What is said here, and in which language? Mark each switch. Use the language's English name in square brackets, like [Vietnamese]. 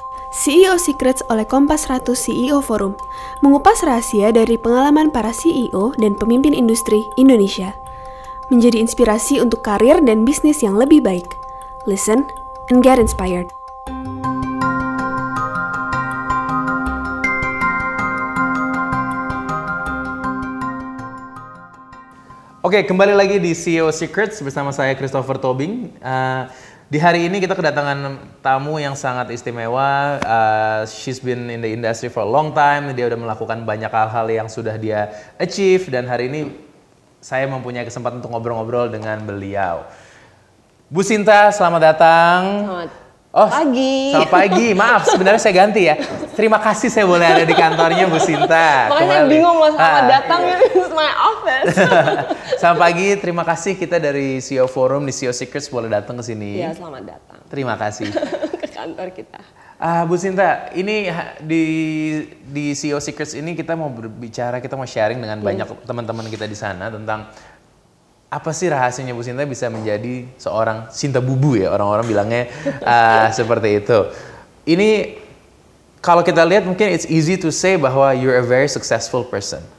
[Indonesian] CEO Secrets oleh Kompas 100 CEO Forum, mengupas rahasia dari pengalaman para CEO dan pemimpin industri Indonesia, menjadi inspirasi untuk karir dan bisnis yang lebih baik. [English] Listen and get inspired. [Indonesian] Oke, kembali lagi di CEO Secrets bersama saya Christopher Tobing. Di hari ini kita kedatangan tamu yang sangat istimewa. [English] She's been in the industry for a long time. [Indonesian] Dia udah melakukan banyak hal-hal yang sudah dia achieve. Dan hari ini saya mempunyai kesempatan untuk ngobrol-ngobrol dengan beliau. Bu Sinta, selamat datang. Pagi. Selamat pagi. Maaf, sebenarnya saya ganti ya. Terima kasih saya boleh ada di kantornya Bu Sinta. Makanya saya bingung mas, selamat datang, [English] this is my office. [Indonesian] Selamat pagi, terima kasih kita dari CEO Forum di CEO Secrets boleh datang ke sini. Iya, selamat datang. Terima kasih. Ke kantor kita. Bu Sinta, ini di CEO Secrets ini kita mau berbicara, kita mau sharing dengan banyak teman-teman kita di sana tentang apa sih rahasianya Bu Sinta bisa menjadi seorang Sinta Bubu ya, orang-orang bilangnya seperti itu. Ini kalau kita lihat mungkin [English] it's easy to say [Indonesian] bahwa [English] you're a very successful person.